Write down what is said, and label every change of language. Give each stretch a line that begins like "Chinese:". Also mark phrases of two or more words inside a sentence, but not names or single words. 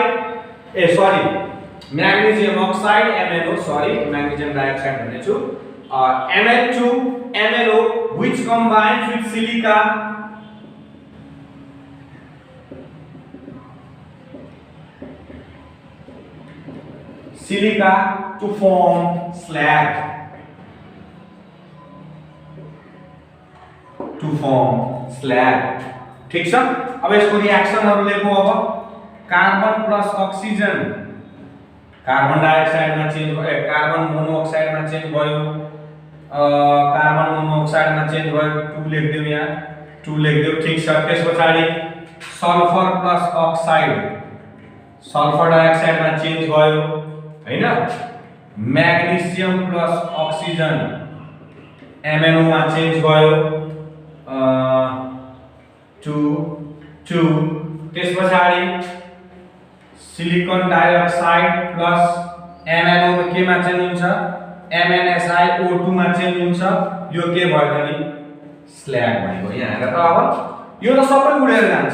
English: magnesium oxide magnesium dioxide भनेछु Mn2 MnO which combines with silica to form slag
Nepali: ठीक छ। अब यसको रिएक्सनहरु लेखौं। अब
English: carbon plus oxygen
Nepali: कार्बन डाइअक्साइडमा चेन्ज भयो, कार्बन मोनोअक्साइडमा चेन्ज भयो, कार्बन मोनोअक्साइडमा चेन्ज भयो 2 लेख्दियौ यहाँ 2 लेख्दियौ। ठीक छ। त्यसपछि
English: sulphur plus oxide
Nepali: सल्फर डाइअक्साइडमा चेन्ज भयो हैन।
English: magnesium plus oxygen
Nepali: MnO मा चेन्ज भयो 2 त्यसपछि
English: silicon dioxide plus MnO
Nepali: मा केमा चेन्ज हुन्छ MnSiO2 मा चेन्ज हुन्छ। यो के भयो त नि स्ल्याग भनेको। यहाँ हेर त अब यो त सबै उडेर जान्छ।